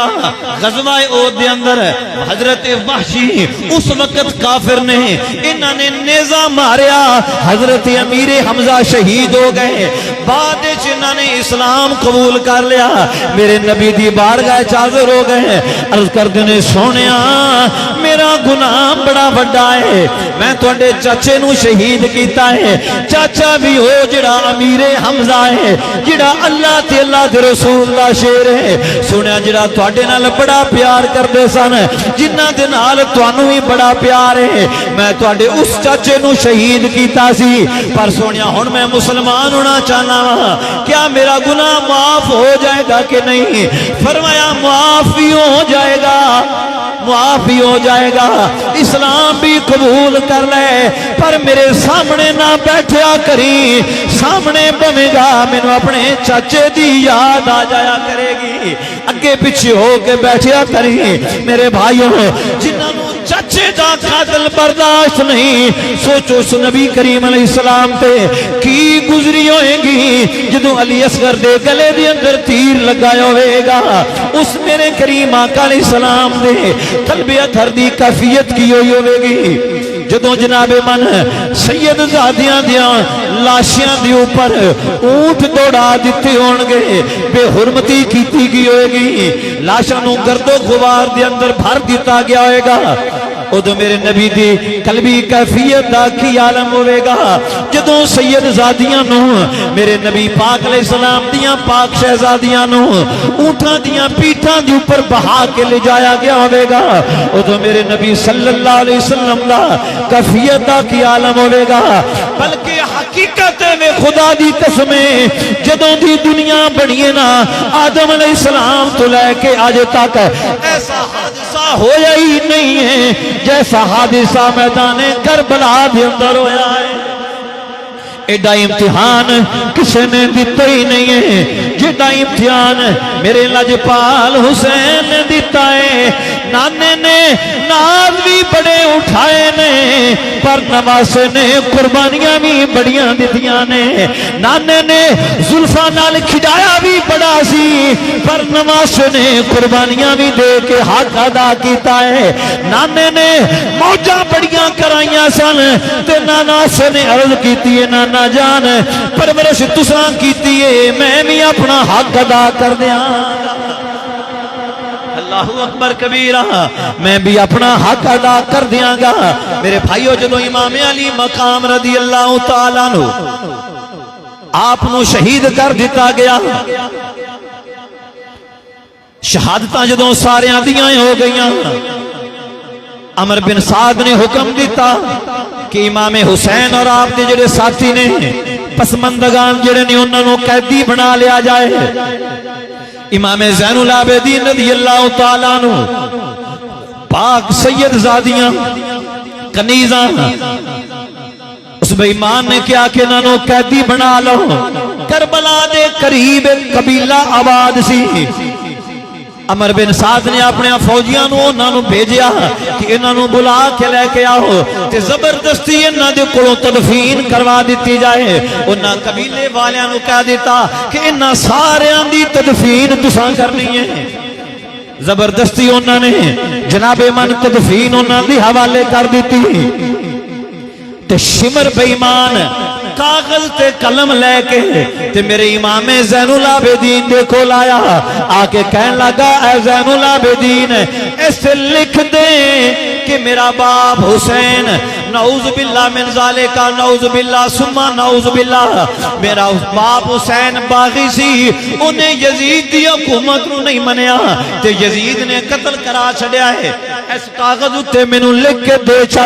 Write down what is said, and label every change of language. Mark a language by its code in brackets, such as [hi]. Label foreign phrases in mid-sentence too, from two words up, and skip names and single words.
[pa] غزوہ احد دے اندر حضرت وحشی اس وقت کافر نے، انہوں نے نیزہ ماریا، حضرت امیر حمزہ شہید ہو گئے، بعد انہوں نے اسلام قبول کر لیا، میرے نبی دی بارگاہ حاضر ہو گئے، عرض کر دینے سونیا میرا گناہ بڑا بڑا ہے، میں تواڈے چاچے نو شہید کیتا ہے، چاچا بھی ہو جڑا امیر حمزہ ہے، جڑا اللہ تے اللہ دے رسول دا شیر ہے، سنیا جڑا تواڈے نال بڑا پیار کردے سن، جنہاں دے نال تانوں بھی بڑا پیار ہے، میں تواڈے اس چاچے نو شہید کیتا سی، پر سنیا ہن میں مسلمان ہونا چاہنا وا، کیا میرا گناہ معاف ہو جائے گا کہ نہیں؟ فرمایا معاف بھی ہو جائے گا، معاف بھی ہو جائے گا، اسلام بھی قبول کر لے، پر میرے سامنے نہ بیٹھیا کری، سامنے بنے گا مینوں اپنے چاچے دی یاد آ جایا کرے گی، اگے پیچھے ہو کے بیٹھیا کری۔ میرے بھائیوں، جنہاں نوں چچے دا قاتل برداشت نہیں، سوچو اس نبی کریم [ar] علیہ السلام [pa] تے کی گزری ہوئے گی جدو علی اصغر دے گلے دے اندر تیر لگایا ہوئے گا۔ اس میرے کریم آقا [ar] علیہ السلام [pa] دے قلب اطہر دی کیفیت کی ہوئی ہوئے گی جدو جناب من سید زادیاں دیاں لاشیاں دی اوپر اونٹ دوڑا دیتے ہونگے، بے حرمتی کیتی گئی ہوئے گی، لاشاں نوں گرد و غبار دے اندر بھر دیتا گیا ہوئے گا۔ ادو میرے نبی دی قلبی کیفیت دا کی عالم ہوئے گا جدو سید زادیاں نو میرے نبی پاک [ar] علیہ السلام [pa] دیاں پاک شہزادیاں نو اونٹاں دیاں پیٹھاں دی اوپر بہا کے لے جایا گیا ہوئے گا۔ ادو میرے نبی [ar] صلی اللہ علیہ وسلم [pa] دا کیفیت دا کی عالم ہوئے گا، بلکہ حقیقت میں خدا دی قسمیں جدوں دی دنیا بنیے نا، آدم [ar] علیہ السلام [pa] تو لے کے آج تک ایسا حادثہ ہویا ہی نہیں ہے جیسا حادثہ میدان کربلا دے اندر ہویا ہے۔ ایڈا امتحان کسی نے دیتا ہی نہیں ہے جیڈا امتحان میرے لجپال حسین نے دیتا ہے۔ نانے نے ناز بھی بڑے اٹھائے نے، پر نواسے نے قربانیاں بھی بڑیاں دیتیاں نے۔ نانے نے زلفاں نال کھجایا بھی بڑا سی، پر نواسے نے قربانیاں بھی دے کے حق ادا کیتا ہے۔ نانے نے موجاں بڑیاں کرائیاں سن تے نواسے نے عرض کیتی ہے نانا جان پرورش تساں کیتی ہے، میں بھی اپنا حق ادا کر دیاں۔ [ar] اللہ اکبر کبیرہ، [pa] میں بھی اپنا حق ادا کر دیاں گا۔ میرے بھائیو، جدو امام علی مقام [ar] رضی اللہ تعالیٰ عنہ [pa] آپ نو شہید کر دیتا گیا، شہادتاں جدو سارے دیاں ہو گئیاں، عمر بن سعد نے حکم دیتا کہ امام حسین اور آپ دے جڑے ساتھی نے پسماندگان جڑے نے انہوں نے قیدی بنا لیا جائے۔ امام زین العابدین [ar] رضی اللہ تعالیٰ عنہ [pa] پاک سید زادیاں کنیزاں اس بے ایمان نے کیا کہ انہوں نے قیدی بنا لو۔ کربلا دے قریب قبیلہ آباد سی، عمر بن سعد نے اپنے فوجیاں انہوں نے بھیجیا کہ انہوں بلا کے لے کے آؤ تے زبردستی انہوں دے کولوں تدفین کروا دیتی جائے۔ انہاں قبیلے والیاں نو کہہ دیتا کہ انہاں ساریاں دی تدفین تساں کرنی ہے۔ زبردستی انہوں نے جناب من تدفین انہوں دی حوالے کر دیتی تے شمر بے ایمان کاغذ تے قلم لے کے تے میرے امام زین العابدین دے کو لایا، آکے کہن لگا اے زین العابدین ایسے لکھ دے کہ میرا باپ حسین [ar] نعوذ باللہ من ذالک، نعوذ باللہ ثم نعوذ باللہ، [pa] میرا باپ حسین باغی سی، انہیں یزید دی حکومت نو نہیں منیا تے یزید نے قتل کرا چھڑیا ہے، اس کاغذ اتے میں نو لکھ کے دے چھڑ۔